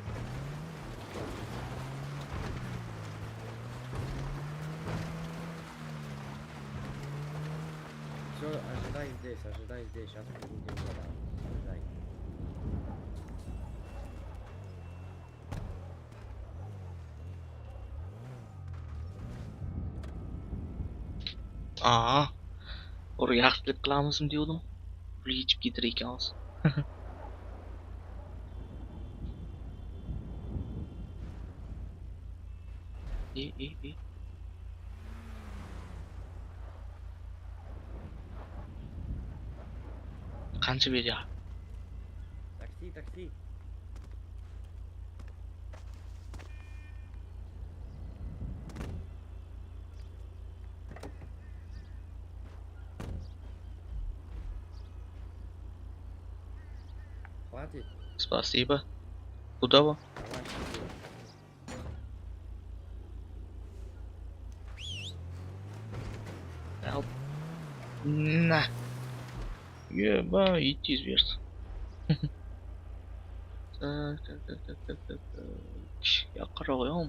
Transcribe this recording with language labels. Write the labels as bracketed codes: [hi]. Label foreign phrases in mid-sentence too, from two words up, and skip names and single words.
[ru] Все, ожидай здесь. Сейчас будем туда. Ожидай. Aa. [uz] Oraya yaxshilik qilamizmi degandim. Pul yechib ketar ekanmiz. E. Qancha beryapti? [ru] Такси. Хватит? Спасибо. Куда вы? Давай, сюда. Help. На. Еба, идти зверство. Так. Я qarayam.